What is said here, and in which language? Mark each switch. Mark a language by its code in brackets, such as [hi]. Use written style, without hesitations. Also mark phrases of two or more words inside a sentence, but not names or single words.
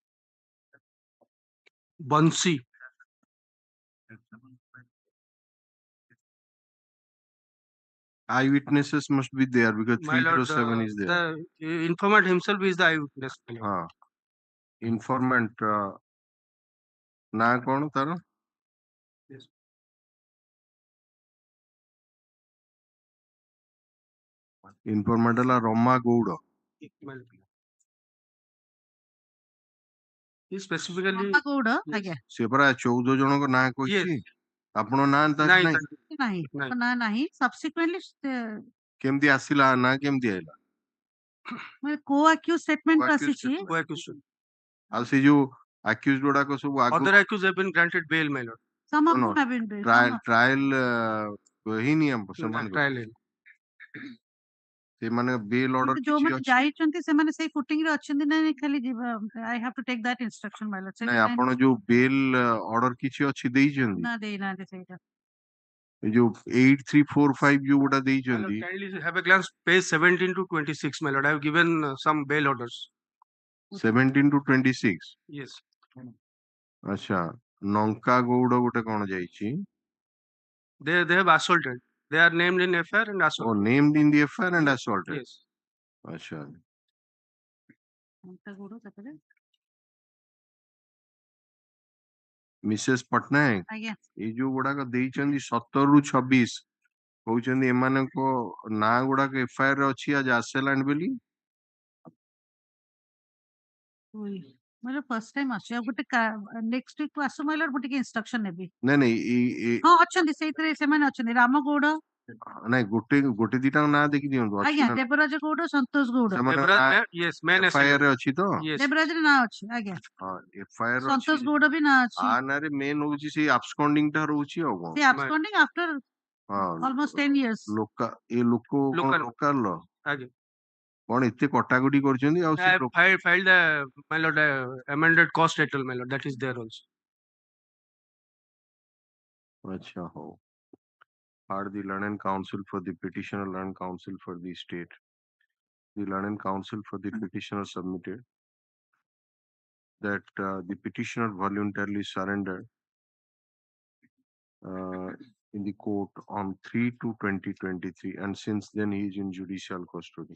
[en] Bansi. Eyewitnesses must be there because My lord, 307 is there. the informant himself is the eyewitness. [or] Informant ନା କଣ ତାର? Informant ହେଲା ରମା ଗୌଡ଼। Specifically ସେ ପରା 14 ଜଣଙ୍କ ନାଁ କହିଛି। ଆପଣ ନାଁ ନାହିଁ subsequently କେମିତି ଆସିଲା ନା କେମିତି ଆଇଲା? [en] co-accused statement [or] ଆସିଛି। ଆଉ ସେ ଯୋଉ accused ଗୁଡାକ ସବୁ [en] other accused have been granted bail, my lord. Some of them have been bail. [or] Trial ହେଇନି ସେମାନଙ୍କ trial ସେମାନେ [en] bail order [or] ଯୋଉମାନେ ଯାଇଛନ୍ତି ସେମାନେ ସେଇ footing ରେ ଅଛନ୍ତି ନା ଖାଲି [en] I have to take that instruction, my lord. [or] ନାଇଁ ଆପଣ ଯୋଉ [en] bail order [or] କିଛି ଅଛି ଦେଇଛନ୍ତି? ନା ଦେଇନାହାନ୍ତି ସେଇଟା। ଯୋଉ 8345 ଯୋଉ ଗୋଟା ଦେଇଛନ୍ତି? [en] Kindly have a glance page 17 to 26, my lord. I have given some bail orders. 17 to 26? Yes. [or] ଆଚ୍ଛା ନଙ୍କା ଗୌଡ଼ ଗୋଟେ କଣ ଯାଇଛି? [en] They have assaulted. They are named in FIR and assaulted. Oh, named in the FIR and assaulted. Yes. [or] ଆଚ୍ଛା। ମିସେସ୍ ପଟ୍ଟନାୟକ ଏଇ ଯୋଉ ଗୁଡାକ ଦେଇଛନ୍ତି 17 ରୁ 26 କହୁଛନ୍ତି ଏମାନଙ୍କ ନାଁ ଗୁଡାକ FIR ରେ ଅଛି ଆଜି ଆସିଲାଣି ବୋଲି? ମୋର [en] first time [or] ଅଛି ଆଉ ଗୋଟେ [en] next week [or] କୁ ଆସୁ ମାଇଲର ମୁଁ ଟିକେ ଇନଷ୍ଟ୍ରକ୍ସନ ନେବି। ନାଇଁ ହଁ ଅଛନ୍ତି ସେଇଥିରେ ସେମାନେ ଅଛନ୍ତି ରାମ ଗୌଡ଼। ନାଇଁ ଗୋଟେ ଦିଟା ନାଁ ଦେଖି ଦିଅନ୍ତୁ। ଆଜ୍ଞା ଦେବରାଜ ଗୌଡ଼ ସନ୍ତୋଷ ଗୌଡ଼ FIR ରେ ଅଛି ତ? ଦେବରାଜର ନାଁ ଅଛି ଆଜ୍ଞା। FIR ସନ୍ତୋଷ ଗୌଡ଼ ବି ନାଁ ଅଛି। ଆ ନାଁରେ ମେନ୍ ହଉଛି ସେଇ absconding ଟା ରହୁଛି ଆଉ କଣ? [en] ସେ absconding after almost 10 years। [or] ଏ ଲୋକ ଲୋକାଲ ଆଜ୍ଞା କଣ ଏତେ କଟାକଟି କରୁଛନ୍ତି ଆଉ ସେ [en] filed my lord amended cost title, my lord, that is there also. [or] ଆଚ୍ଛା ହଉ। [en] Are the learned counsel for the petitioner, learned counsel for the state? The learned counsel for the petitioner submitted that the petitioner voluntarily surrendered in the court on 3/2/2023, and since then he is in judicial custody.